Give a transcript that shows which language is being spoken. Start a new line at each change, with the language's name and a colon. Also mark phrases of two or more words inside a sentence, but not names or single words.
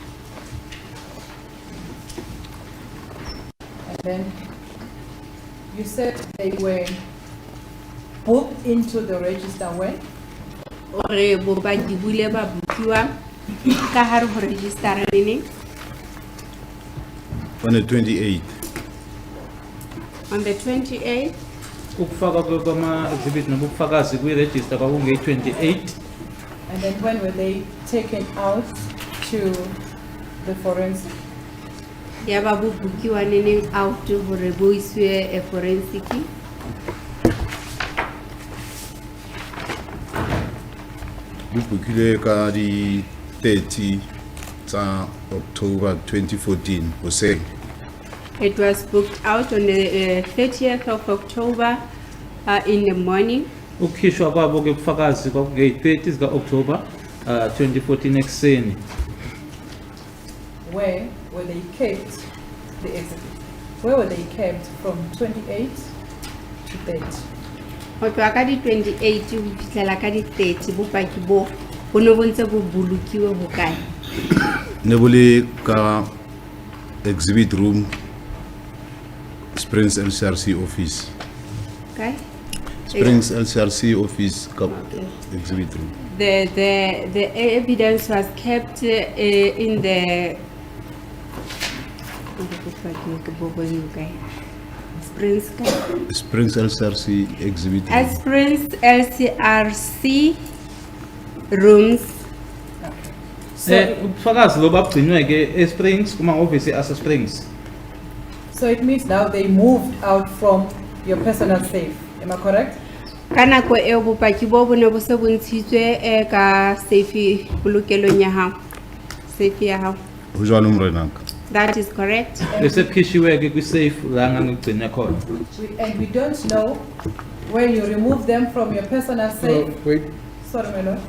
English: And then you said they were booked into the register when?
Southern Sotho: Ore bopaki bule ba bukiwa ka hare ho register neng
English: On the 28th. On the 28th,
Zulu: ukufaka kwama-exhibit nobufakazi kwi-register kwakungeyi-28.
English: And then when were they taken out to the forensic?
Southern Sotho: yaba bo bukiwa neneng out hore bo iswe forensic. Bubukile ka di 30 tsa October 2014 hoseng.
English: It was booked out on the 30th of October in the morning.
Zulu: Ukukhishwa kwabo ke bufakazi kwakungeyi-30 zika-October 2014 ekuseni.
English: Where were they kept, the exhibit? Where were they kept from 28 to 30?
Southern Sotho: Ho tloha ka di 28 ho fihlela ka di 30 bopaki bo bo ne bo ntse bo bolokiwe ho kae? Nebole ka
English: exhibit room
Southern Sotho: Springs LCRC office. Kae? Springs LCRC office ka
English: exhibit room. The evidence was kept in the Springs Springs LCRC exhibit room. at Springs LCRC rooms.
Zulu: Ubufakazi lo babugcinwe ke e-Springs kuma-ofisi ase-Springs.
English: So it means now they moved out from your personal safe, am I correct?
Southern Sotho: Ka nako eo bopaki bo bo ne bo se bontshitswe ka safe polokelong ya hao, safe ya hao. Ho jwalo morenaka.
English: That is correct.
Zulu: Bese bukhishiwe ke kwi-safe la ngangigcine khona.
English: And we don't know when you remove them from your personal safe. Wait, Sorry, my lord.